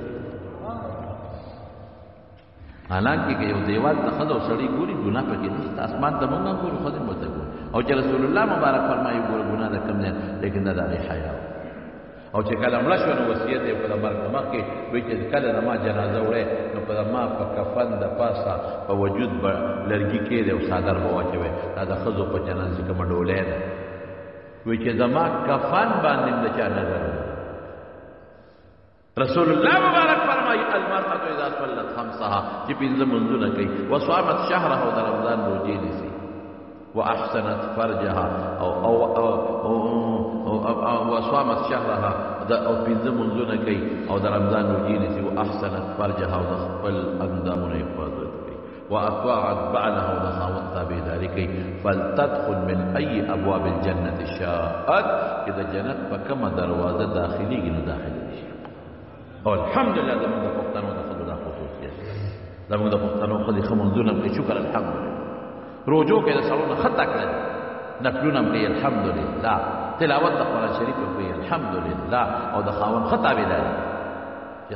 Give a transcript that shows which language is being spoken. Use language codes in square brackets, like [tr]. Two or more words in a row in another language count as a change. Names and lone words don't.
[ps] حالانکه که یو دیوال ته خدای سړی ګوري ګناه پکې نشته اسمان ته مونږ ګورو خدای مته ګوري او چې رسول الله مبارک فرمایي ګوره ګناه ده کم نه لیکن دا د حیا او چې کله مړ شو نو وصیت یې په مرګ مخکې وایي چې کله ما جنازه وړې نو په ما په کفن د پاسه په وجود به لرګي کېږدي او څادر به واچوي دا د ښځو په جنازه کې کومه ډولۍ ده وایي چې زما کفن باندې د چا نظر رسول الله مبارک فرمایي [ar] المرأة اذا صلت خمسها [ps] چې پنځه منځونه کوي [ar] وصامت شهرها [ps] د رمضان روزې نیسي [ar] واحسنت فرجها [ps] او [ar] وصامت شهرها [ps] او پنځه منځونه کوي او د رمضان روزې نیسي [ar] واحسنت فرجها [ps] او د خپل اندامونو حفاظت کوي [ar] واطاعت بعلها [ps] او د خاوند تابعداري کوي [ar] فلتدخل من اي ابواب الجنه شاءت [ps] چې د جنت په کومه دروازه داخليږي نو داخلي شي او الحمدلله زموږ د پښتنو د ښځو دا خصوصیت زموږ د پښتنو ښځې ښه منځونه کوي شکر الحمدلله روجو کې د سړونو ښه تکړه دي نفلونه هم کوي الحمدلله تلاوت د قرآن شریف هم کوي الحمدلله او د خاوند ښه تابعداري چې